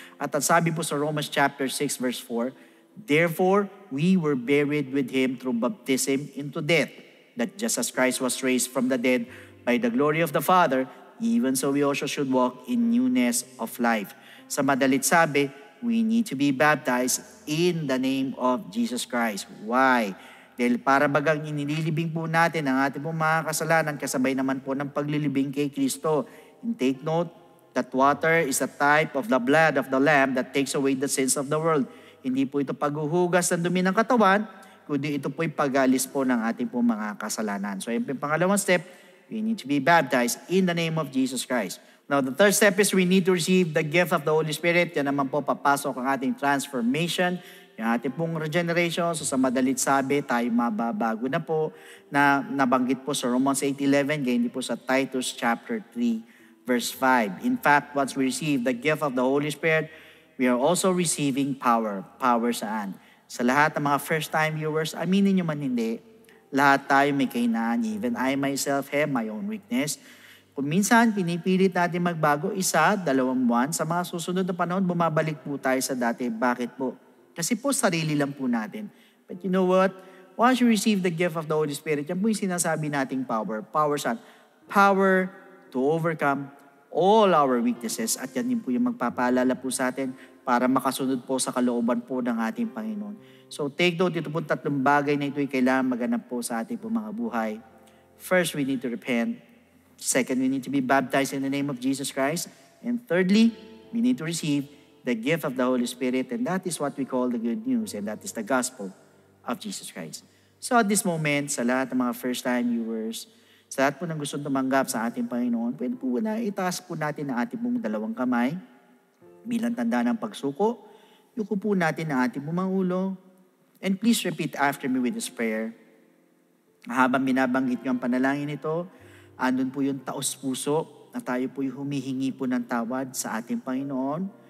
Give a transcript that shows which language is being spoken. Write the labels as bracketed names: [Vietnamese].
[Filipino] At ang sabi po sa [English] Romans chapter 6 verse 4, therefore, we were buried with Him through baptism into death, that just as Christ was raised from the dead by the glory of the Father, even so we also should walk in newness of life. [Filipino] Sa madalit sabi, [English] we need to be baptized in the name of Jesus Christ. Why? [Filipino] Dahil para bagang inililibing po natin ang ating pong mga kasalanan, kasabay naman po ng paglilibing kay Kristo. [English] And take note that water is a type of the blood of the Lamb that takes away the sins of the world. [Filipino] Hindi po ito paghuhugas ng dumi ng katawan, kundi ito po'y pag-alis po ng ating pong mga kasalanan. [English] So, [Filipino] yung pangalawang [English] step, we need to be baptized in the name of Jesus Christ. Now, the third step is we need to receive the gift of the Holy Spirit. [Filipino] Yan naman po papasok ang ating transformation, yung ating pong regeneration. So, sa madalit sabi, tayo mababago na po na nabanggit po sa Romans 8:11, ganyan din po sa Titus chapter 3, verse 5. [English] In fact, once we receive the gift of the Holy Spirit, we are also receiving power. Power [Filipino] saan? Sa lahat ng mga first-time viewers, aminin nyo man hindi, lahat tayo may kahinaan. [English] Even I myself have my own weakness. [Filipino] Kung minsan, pinipilit natin magbago, 1, 2 buwan, sa mga susunod na panahon, bumabalik po tayo sa dati. Bakit po? Kasi po, sarili lang po natin. [English] But you know what? Once you receive the gift of the Holy Spirit, [Filipino] yan po yung sinasabi nating [English] power. Power [Filipino] saan? [English] Power to overcome all our weaknesses. [Filipino] At yan din po yung magpapaalala po sa atin para makasunod po sa kalooban po ng ating Panginoon. [English] So take note, [Filipino] ito po 3 bagay na ito ay kailangan maganap po sa ating po mga buhay. [English] First, we need to repent. Second, we need to be baptized in the name of Jesus Christ. And thirdly, we need to receive the gift of the Holy Spirit. And that is what we call the good news. And that is the gospel of Jesus Christ. So at this moment, [Filipino] sa lahat ng mga first-time viewers, sa lahat po ng gusto tumanggap sa ating Panginoon, pwede po na itaas po natin ang ating pong 2 kamay bilang tanda ng pagsuko. Yuko po natin ang ating mga ulo. [English] And please repeat after me with this prayer. [Filipino] Habang binabanggit nyo ang panalangin ito, andun po yung taos puso na tayo po yung humihingi po ng tawad sa ating Panginoon.